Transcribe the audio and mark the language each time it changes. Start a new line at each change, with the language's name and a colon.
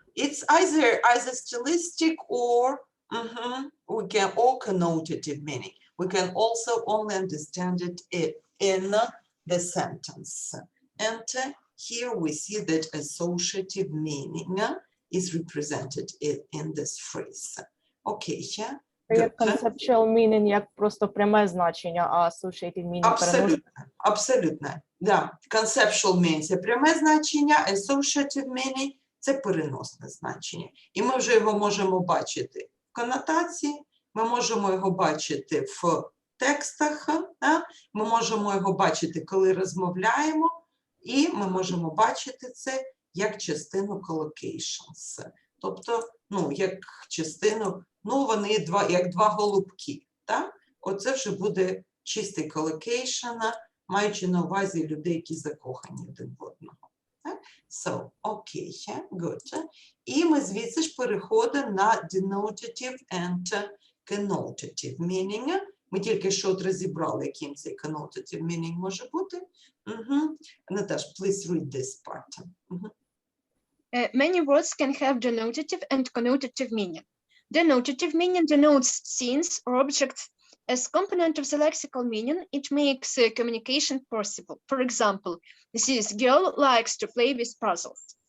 English: It's either stylistic or we can, or connotative meaning. We can also only understand it in the sentence. And here we see that associative meaning is represented in this phrase. Okay, yeah.
Ukrainian: Як
English: conceptual meaning,
Ukrainian: як просто пряме значення, а
English: associated meaning
Ukrainian: переносить. Абсолютно, да.
English: Conceptual meaning
Ukrainian: – це пряме значення,
English: associative meaning
Ukrainian: – це переносне значення. І ми вже його можемо бачити в конотації, ми можемо його бачити в текстах, ми можемо його бачити, коли розмовляємо, і ми можемо бачити це як частину collocations. Тобто, як частину, вони як два голубки. Так? Оце вже буде чистий collocation, маючи на увазі людей, які закохані один в одного.
English: So, окей, good.
Ukrainian: І ми звідси ж переходимо на
English: denotative and connotative meaning.
Ukrainian: Ми тільки що от розібрали, яким цей
English: connotative meaning
Ukrainian: може бути.
English: Наташ, please read this part. Many words can have denotative and connotative meaning. Denotative meaning denotes scenes or objects. As component of the lexical meaning, it makes communication possible. For example, this girl likes to play with puzzles.